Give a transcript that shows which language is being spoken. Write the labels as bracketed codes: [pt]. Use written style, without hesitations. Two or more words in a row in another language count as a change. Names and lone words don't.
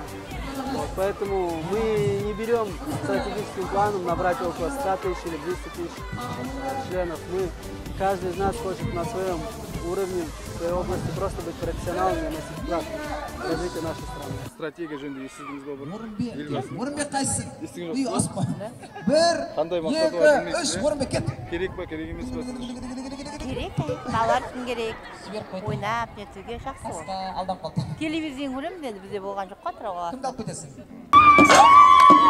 [ru] Вот, поэтому мы не берем стратегическим планом набрать около 100 тысяч или 200 тысяч членов. Каждый из нас хочет на своем уровне, в своей области просто быть профессионалом и носить вклад в развитие нашей страны. [kk] Стратегия жөнінде естідіңіз ба бұрын? Орынбек қайсың? Естіген Үй жоқсыз ба? аспа. 1, 2, 3, Орынбек кет. Керек па, керек емес па? Керек, балалар үшін керек. Ойнап, нетуге жақсы ғой. Алдан қалды. Телевизияны көремін деді, бізде болған жоқ қой Атырауға.